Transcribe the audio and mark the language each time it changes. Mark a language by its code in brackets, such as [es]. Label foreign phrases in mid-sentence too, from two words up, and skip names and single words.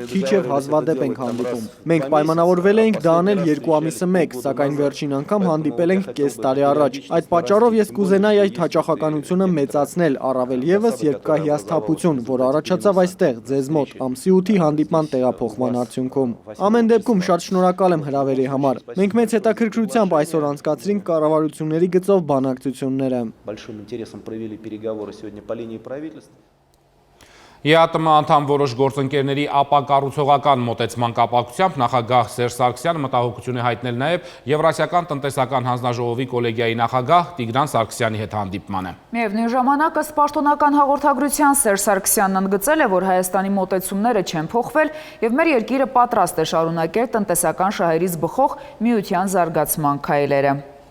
[hy] քիչ եւ հազվադեպ ենք հանդիպում։ Մենք պայմանավորվել էինք դա անել 2 ամիսը մեկ, սակայն վերջին անգամ հանդիպել ենք կես տարի առաջ։ Այդ պատճառով ես կուզենայի այդ հաճախականությունը մեծացնել, առավել եւս երբ կա հիասթափություն, որ առաջացավ այստեղ ձեզ մոտ ամսի 8-ի հանդիպման տեղափոխման արդյունքում։ Ամեն դեպքում շատ շնորհակալ եմ հրավերի համար։ Մենք մեծ հետաքրքրությամբ այսօր անցկացրինք կառավարությունների գծով բանակցությունները։ [ru] Большим интересом провели переговоры сегодня по линии правительства. [hy] ԵԱՏՄ անդամ որոշ գործընկերների ապակառուցողական մոտեցման կապակցությամբ նախագահ Սերժ Սարգսյանը մտահոգություն է հայտնել նաև Եվրասիական տնտեսական հանձնաժողովի կոլեգիայի նախագահ Տիգրան Սարգսյանի հետ հանդիպմանը։ Միևնույն ժամանակ ըստ պաշտոնական հաղորդագրության Սերժ Սարգսյանն ընդգծել է, որ Հայաստանի մոտեցումները չեն փոխվել եւ մեր երկիրը պատրաստ է շարունակել տնտեսական շահերից բխող միության զարգացման քայլերը։